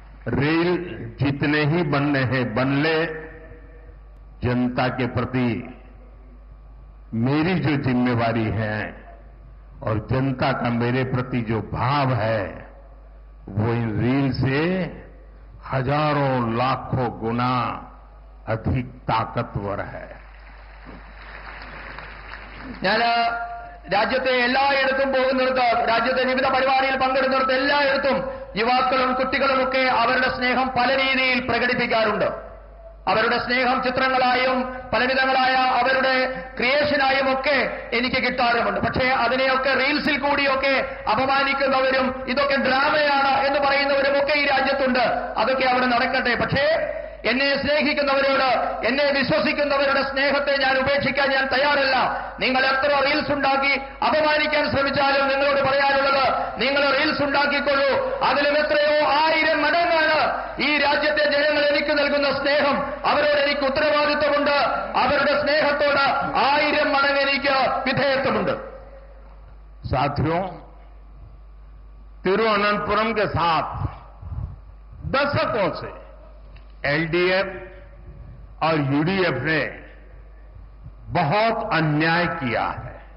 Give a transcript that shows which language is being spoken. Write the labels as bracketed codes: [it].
[hi] Reel जितने ही बनने हैं बन ले, जनता के प्रति मेरी जो जिम्मेवारी है और जनता का मेरे प्रति जो भाव है, वो इन रील से हजारों लाखों गुना अधिक ताकतवर है। [ml] ഞാൻ രാജ്യത്തെ എല്ലായിടത്തും പോകുന്നിടത്ത്, രാജ്യത്തെ വിവിധ പരിപാടിയിൽ പങ്കെടുക്കുന്നിടത്ത് എല്ലായിടത്തും യുവാക്കളും കുട്ടികളുമൊക്കെ അവരുടെ സ്നേഹം പല രീതിയിൽ പ്രകടിപ്പിക്കാറുണ്ട്. അവരുടെ സ്നേഹം ചിത്രങ്ങളായും പലവിധങ്ങളായ അവരുടെ ക്രിയേഷനായും ഒക്കെ എനിക്ക് കിട്ടാറുമുണ്ട്. പക്ഷേ അതിനെയൊക്കെ റീൽസിൽ കൂടിയൊക്കെ അപമാനിക്കുന്നവരും ഇതൊക്കെ ഡ്രാമയാണ് എന്ന് പറയുന്നവരുമൊക്കെ ഈ രാജ്യത്തുണ്ട്. അതൊക്കെ അവിടെ നടക്കട്ടെ. പക്ഷേ എന്നെ സ്നേഹിക്കുന്നവരോട്, എന്നെ വിശ്വസിക്കുന്നവരുടെ സ്നേഹത്തെ ഞാൻ ഉപേക്ഷിക്കാൻ ഞാൻ തയ്യാറല്ല. നിങ്ങൾ എത്ര റീൽസ് ഉണ്ടാക്കി അപമാനിക്കാൻ ശ്രമിച്ചാലും നിങ്ങളോട് പറയാനുള്ളത്, നിങ്ങൾ റീൽസ് ഉണ്ടാക്കിക്കൊള്ളൂ. അതിലും എത്രയോ 1000 മടങ്ങാണ് ഈ രാജ്യത്തെ ജനങ്ങൾ എനിക്ക് നൽകുന്ന സ്നേഹം. അവരോട് എനിക്ക് ഉത്തരവാദിത്വമുണ്ട്. അവരുടെ സ്നേഹത്തോട് 1000 മടങ്ങ് എനിക്ക് വിധേയത്വമുണ്ട്. [hi] साथियों, तिरुवनंतपुरम के साथ दशकों से एलडीएफ और यूडीएफ ने बहुत अन्याय किया है।